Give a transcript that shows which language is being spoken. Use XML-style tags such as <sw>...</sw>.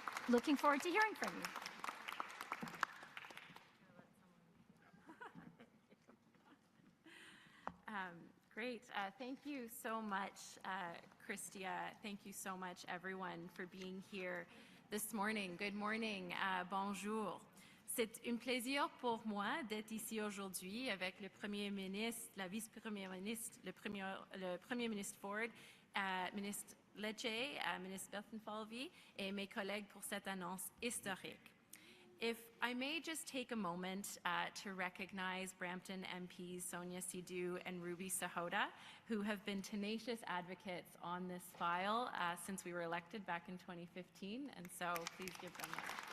<en>Looking forward to hearing from you. Great. Thank you so much, Christia. Thank you so much, everyone, for being here this morning. Good morning. Bonjour.</en> <fr>C'est un plaisir pour moi d'être ici aujourd'hui avec le Premier ministre, la Vice-Première ministre, le Premier ministre Ford, ministre Lecce, ministre Berton-Falvey et mes collègues pour cette annonce historique.</fr> <en>If I may just take a moment to recognize Brampton MPs Sonia Sidhu and Ruby Sahota, who have been tenacious advocates on this file since we were elected back in 2015, and so please give them that.</en>